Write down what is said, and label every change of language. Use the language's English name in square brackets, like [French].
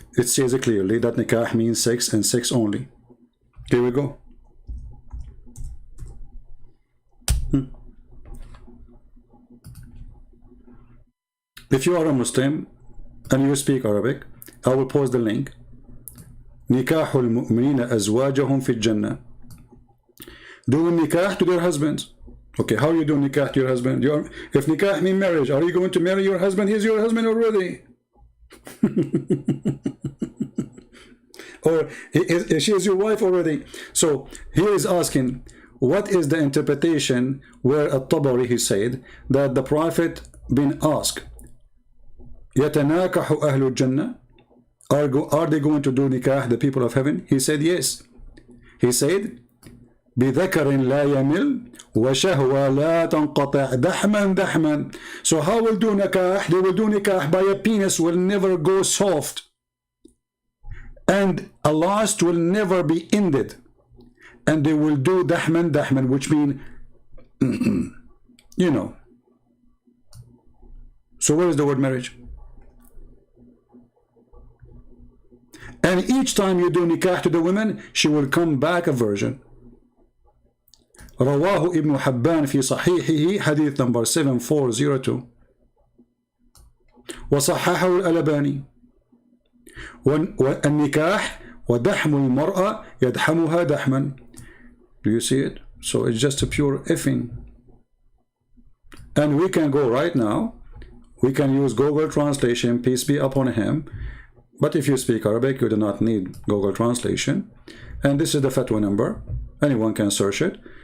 [English] It says clearly that nikah means sex and sex only. Here we go. If you are a Muslim and you speak Arabic, I will post the link. [Arabic] نكاح المؤمنين أزواجهم في الجنة. [English] Doing nikah to their husbands. Okay, how you do nikah to your husband? If nikah means marriage, are you going to marry your husband? He's your husband already. Or she is your wife already. So he is asking, what is the interpretation where at-Tabari, he said that the Prophet been asked, [Arabic] يتناكح أهل الجنة? [English] Are they going to do nikah, the people of heaven? He said yes. He said [Arabic] بذكر لا يمل وشهوة لا تنقطع دحما دحما. [English] So how will do nikah? They will do nikah by a penis will never go soft, and a lust will never be ended, and they will do dahman dahman, which mean you know. So where is the word marriage? And each time you do nikah to the women, she will come back a virgin. [Arabic] رواه ابن حبان في صحيحه حديث number 7402 وصححه الألباني. والنكاح ودحم المرأة يدحمها دحما. [English] Do you see it? So it's just a pure effing. And we can go right now, we can use Google translation, peace be upon him. But if you speak Arabic, you do not need Google translation. And this is the fatwa number. Anyone can search it.